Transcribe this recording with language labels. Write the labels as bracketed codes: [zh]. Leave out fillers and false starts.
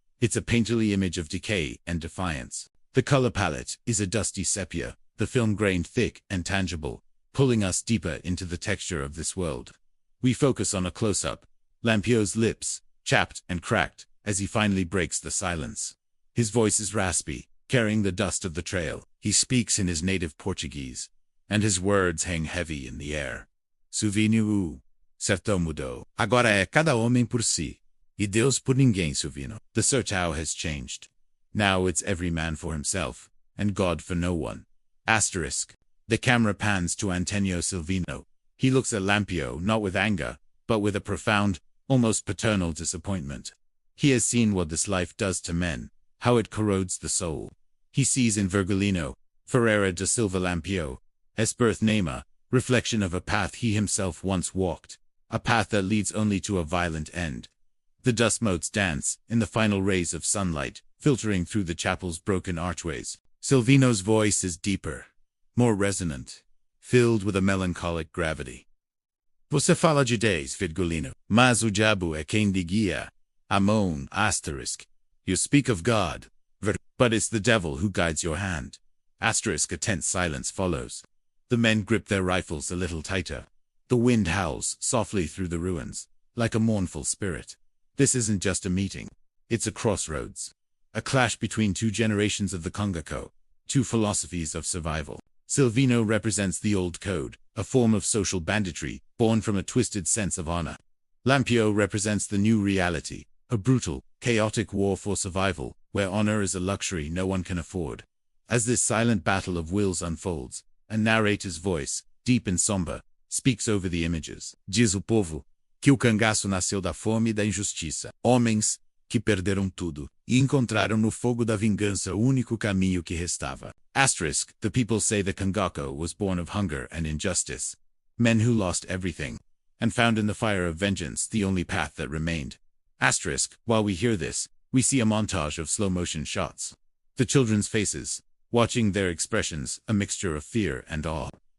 [en] It's a painterly image of decay and defiance. The color palette is a dusty sepia, the film grained thick and tangible, pulling us deeper into the texture of this world. We focus on a close-up, Lampião's lips, chapped and cracked, as he finally breaks the silence. His voice is raspy, carrying the dust of the trail. He speaks in his native Portuguese, and his words hang heavy in the air. [pt] Silvino, Sertão mudou. Agora é cada homem por si, e Deus por ninguém, Silvino. [en] The Sertão has changed. Now it's every man for himself, and God for no one. Asterisk. The camera pans to Antônio Silvino. He looks at Lampião not with anger, but with a profound, almost paternal disappointment. He has seen what this life does to men, how it corrodes the soul. He sees in Virgulino, Ferreira da Silva Lampião, as birth namer, reflection of a path he himself once walked, a path that leads only to a violent end. The dust motes dance in the final rays of sunlight, filtering through the chapel's broken archways. Silvino's voice is deeper, more resonant, filled with a melancholic gravity. [pt] Você fala de Deus, Virgulino, mas o diabo é quem lhe guia. [en] Amon, asterisk. You speak of God, but it's the devil who guides your hand. Asterisk. A tense silence follows. The men grip their rifles a little tighter. The wind howls softly through the ruins, like a mournful spirit. This isn't just a meeting. It's a crossroads. A clash between two generations of the Cangaço, two philosophies of survival. Silvino represents the old code, a form of social banditry, born from a twisted sense of honor. Lampião represents the new reality, a brutal, chaotic war for survival, where honor is a luxury no one can afford. As this silent battle of wills unfolds, a narrator's voice, deep and somber, speaks over the images. [pt] Diz o povo, que o cangaço nasceu da fome e da injustiça. Homens que perderam tudo e encontraram no fogo da vingança o único caminho que restava. [en] Asterisk, the people say the Cangaço was born of hunger and injustice. Men who lost everything and found in the fire of vengeance the only path that remained. Asterisk, while we hear this, we see a montage of slow-motion shots. The children's faces, watching their expressions, a mixture of fear and awe.